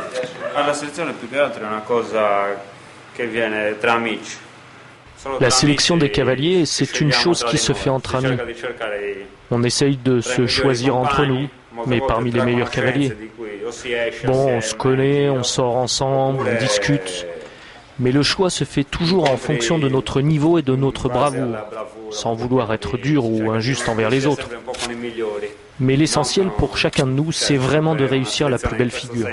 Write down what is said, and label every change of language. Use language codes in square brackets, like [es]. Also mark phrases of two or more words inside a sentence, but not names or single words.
[it] La selezione più che altro è una cosa che viene tra amici. [fr] La sélection des cavaliers, c'est une chose qui se fait entre amis. On essaye de se choisir entre nous, mais parmi les meilleurs cavaliers. Bon, on se connaît, on sort ensemble, on discute, mais le choix se fait toujours en fonction de notre niveau et de notre bravoure, sans vouloir être dur ou injuste envers les autres. Mais l'essentiel pour chacun de nous, c'est vraiment de réussir la plus belle figure.